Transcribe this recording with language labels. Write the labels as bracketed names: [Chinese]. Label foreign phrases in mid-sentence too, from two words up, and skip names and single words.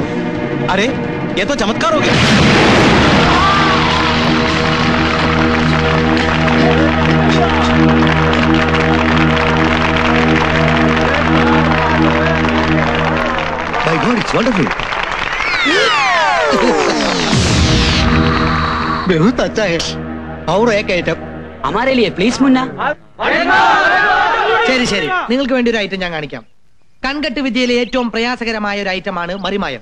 [Hindi] അരേ ये तो चमत्कार हो गया. [English] My God, it's wonderful. [Hindi] बहुत अच्छा है. और एक आइटम हमारे लिए प्लीज मुन्ना. [Malayalam] ശരി ശരി, നിങ്ങൾക്ക് വേണ്ടി ഒരു ഐറ്റം ഞാൻ കാണിക്കാം. കൺകെട്ട് വിദ്യയിലെ ഏറ്റവും പ്രയാസകരമായ ഒരു ഐറ്റമാണ് മറിമായം.